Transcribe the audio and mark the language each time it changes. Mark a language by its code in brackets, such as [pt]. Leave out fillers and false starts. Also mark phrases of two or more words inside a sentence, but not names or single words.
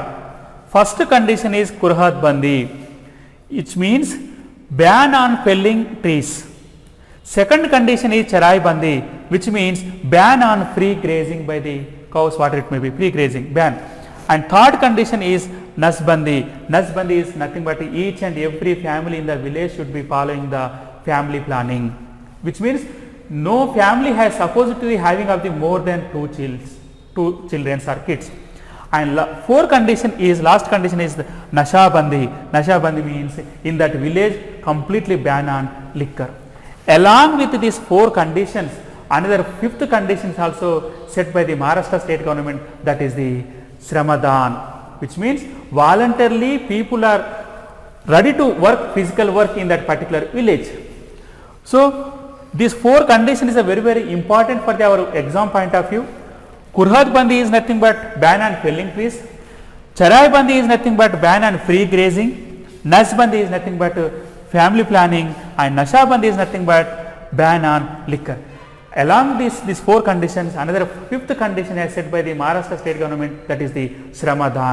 [en] First condition is [mr] कुऱ्हाड बंदी, [en] which means ban on felling trees. Second condition is [mr] चराई बंदी, [en] which means ban on free grazing by the cows, whatever it may be, free grazing ban. And third condition is [mr] नस बंदी. नस बंदी [en] is nothing but each and every family in the village should be following the family planning, which means no family has supposed to be having of the more than 2 children or kids. And 4 condition is, last condition is the [mr] नशा बंदी. नशा बंदी [en] means in that village completely ban on liquor. Along with these 4 conditions, another 5th condition is also set by the Maharashtra state government, that is the Shramadan, which means voluntarily people are ready to work physical work in that particular village. So these 4 conditions is a very, very important for our exam point of view. [mr] कुऱ्हाड बंदी [en] is nothing but ban on felling trees. [mr] चराई बंदी [en] is nothing but ban on free grazing. [mr] नस बंदी [en] is nothing but family planning, and [mr] नशा बंदी [en] is nothing but ban on liquor. Along these 4 conditions, another 5th condition as set by the Maharashtra state government, that is the Shramadan.